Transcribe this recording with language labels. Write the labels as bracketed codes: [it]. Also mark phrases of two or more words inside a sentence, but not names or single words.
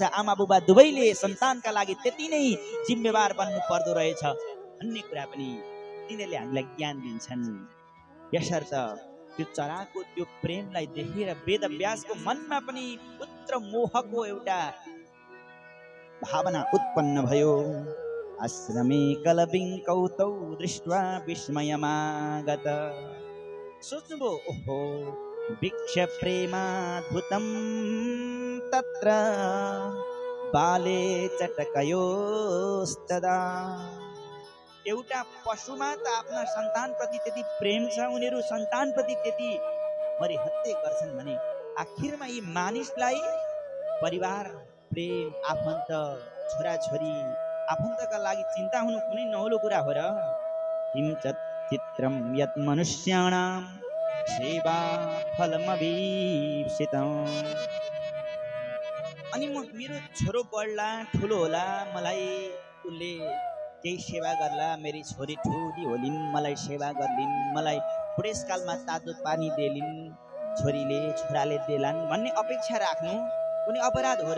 [ne] आमा बुबा दुवैले सन्तानका लागि त्यति नै जिम्मेवार बन्नु पर्दो रहेछ भन्ने कुरा पनि तिनीहरूले हामीलाई ज्ञान दिन्छन्। यसर्थ त्यो चराको त्यो प्रेमलाई देखेर वेदव्यासको मनमा पनि पुत्र मोहको एउटा भावना उत्पन्न भयो। [sa] आश्रमे कलबिङ्कौ तौ दृष्ट्वा विस्मयमागत। [ne] सोच्नुभयो, ओहो [sa] वीक्ष प्रेमाद्भुतं तत्र बाले चटकयोस्तदा। [ne] एउटा पशुमा त आफ्ना सन्तानप्रति त्यति प्रेम छ, उनीहरू सन्तानप्रति त्यति मरिहत्ते गर्छन् भने आखिरमा यी मानिसलाई परिवार, प्रेम, आफन्त, छोराछोरी, आफन्तका लागि चिन्ता हुनु कुनै नौलो कुरा हो र। [sa] किञ्चित् चित्रं यत् मनुष्याणां सेवा फलमभीप्सितम्। [ne] अनि मेरो छोरो बढ्ला ठुलो होला, मलाई उसले केही सेवा गर्ला, मेरी छोरी ठुली होलिन्, मलाई सेवा गर्लिन्, मलाई बुढेसकालमा तातो पानी देलिन्, छोरीले छोराले देलान् भन्ने अपेक्षा राख्नु कुनै अपराध हो र।